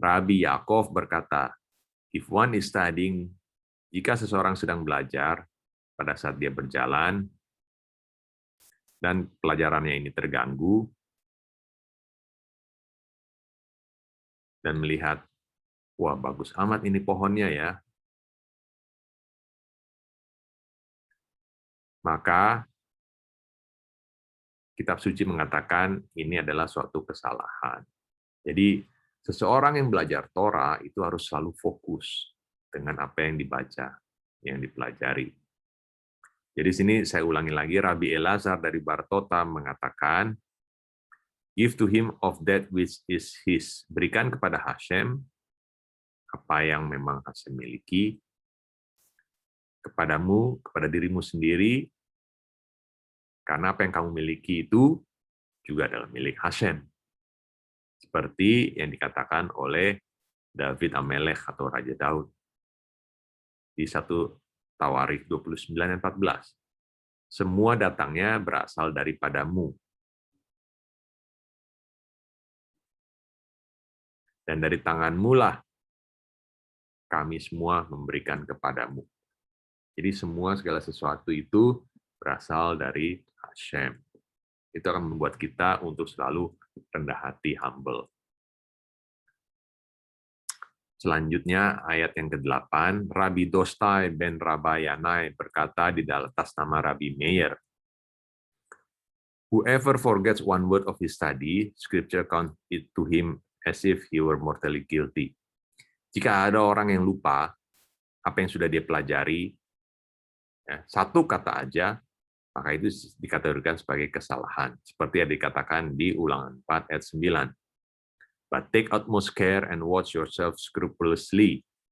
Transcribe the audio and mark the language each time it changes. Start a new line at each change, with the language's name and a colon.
Indonesian: Rabbi Yaakov berkata,
English: if one is studying,
Indonesian: jika seseorang sedang belajar pada saat dia berjalan, dan pelajarannya ini terganggu, dan melihat, wah bagus amat ini pohonnya ya, maka Kitab Suci mengatakan ini adalah suatu kesalahan. Jadi, seseorang yang belajar Torah itu harus selalu fokus dengan apa yang dibaca, yang dipelajari. Jadi sini saya ulangi lagi, Rabbi Eleazar dari Bartota mengatakan,
English: give to him of that which is his.
Indonesian: Berikan kepada Hashem apa yang memang Hashem miliki, kepadamu, kepada dirimu sendiri, karena apa yang kamu miliki itu juga adalah milik Hashem. Seperti yang dikatakan oleh David Amelech atau Raja Daud di 1 Tawarikh 29 dan 14. Semua datangnya berasal daripadamu. Dan dari tanganmu lah kami semua memberikan kepadamu. Jadi semua segala sesuatu itu berasal dari Hashem. Itu akan membuat kita untuk selalu rendah hati, humble. Selanjutnya, ayat yang ke-8, Rabbi Dostai ben Rabayanai berkata di atas nama Rabbi Meir,
English: whoever forgets one word of his study, Scripture count it to him as if he were mortally guilty.
Indonesian: Jika ada orang yang lupa apa yang sudah dia pelajari, ya, satu kata aja, maka itu dikategorikan sebagai kesalahan. Seperti yang dikatakan di Ulangan 4 ayat 9.
English: But take utmost care and watch yourself scrupulously.